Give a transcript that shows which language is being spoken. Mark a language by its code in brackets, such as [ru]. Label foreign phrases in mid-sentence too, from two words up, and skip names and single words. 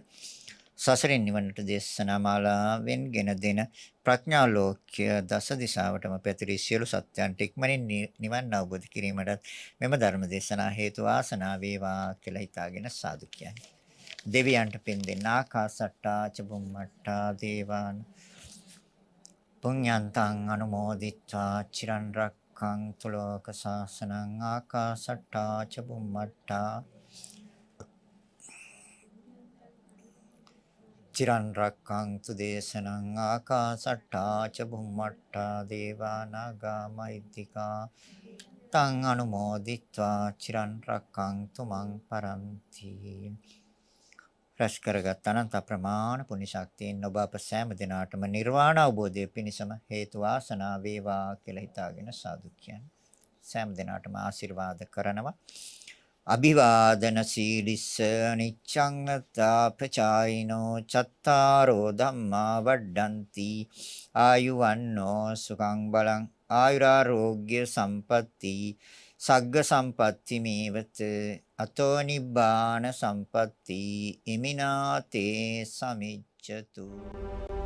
[si] සසරින් නිවනට දේශනා මාලාවෙන් ගෙන දෙන ප්‍රඥා ලෝක්‍ය දස දිශාවටම පැතිරී සියලු සත්‍යයන්ට ඉක්මනින් නිවන් අවබෝධ කිරීමට මෙම ධර්ම දේශනා හේතු වාසනා වේවා කියලා හිතාගෙන සාදු කියන්නේ. දෙවියන්ට පින් දෙන්න [pi] ආකාසට්ටා චබුම්මට්ටා දේවාන පුඤ්ඤන්තං අනුමෝදිත්වා චිරන් රක්ඛන්තු ලෝක සාසනං ආකාසට්ටා චබුම්මට්ටා චිරන් රක්ඛන්තු දේශනං ආකාසට්ටා ච බුම්මට්ටා දේවා නාග මහිද්దికා තං අනුමෝදිත්වා චිරන් රක්ඛන්තු මං පරන්ති. [si] රැස් කරගත් අනන්ත ප්‍රමාණ පුණ්‍ය ශක්තියෙන් ඔබ අප සෑම දිනාටම නිර්වාණ අවබෝධය පිණිසම හේතු වාසනා වේවා කියලා හිතාගෙන සාදු කියන්නේ. සෑම දිනාටම ආශිර්වාද කරනවා. [pi] අභිවාදන සීලිස්ස නිච්ඡං තාපචායිනෝ චත්තාරෝ ධම්මා වඩ්ඩಂತಿ ආයුවන්නෝ සුඛං බලං ආයුරාෝග්‍ය සම්පatti සග්ග සම්පatti මේවත අතෝ නිබ්බාන සම්පatti ඉමිනාතේ සමිච්ඡතු.